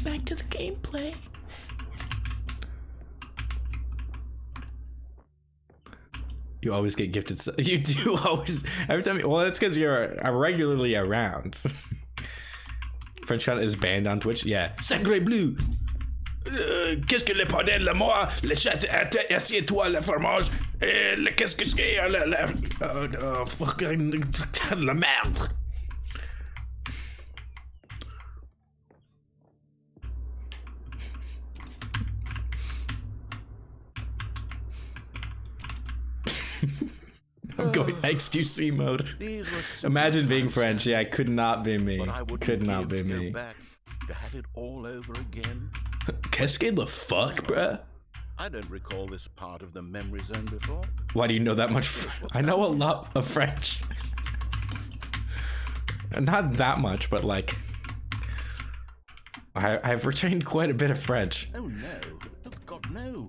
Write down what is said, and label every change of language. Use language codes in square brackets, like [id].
[en] to the gameplay. You always get gifted. You do always. Every time. Well, that's because you're regularly around. French Cut is banned on Twitch. Yeah. [fr] Sacré bleu. Qu'est-ce que le bordel de moi? Le chat assieds-toi le fromage. Qu'est-ce que c'est? Fucking la merde. [en] I'm going XQC mode. Imagine being French. Yeah, could not be me. Could not be me. To have it all over again. [fr] Qu'est-ce que [en] the fuck, bruh? I don't recall this part of the memory zone before. Why do you know that much? I know a lot of French. Not that much, but like, I've retained quite a bit of French. Oh no. Oh God, no.